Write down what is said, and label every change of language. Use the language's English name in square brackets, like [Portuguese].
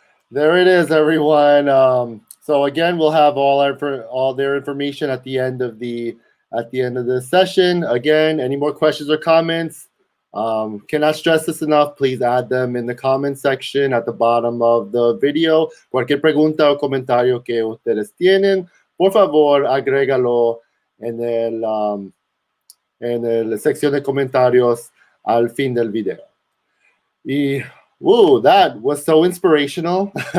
[English] There it is, everyone. So again, we'll have all their information at the end of the session. Again, any more questions or comments? Cannot stress this enough. Please add them in the comment section at the bottom of the video. [Spanish] Cualquier pregunta o comentario que ustedes tienen, por favor, agrégalo en el sección de comentarios al fin del video. [English] Y that was so inspirational.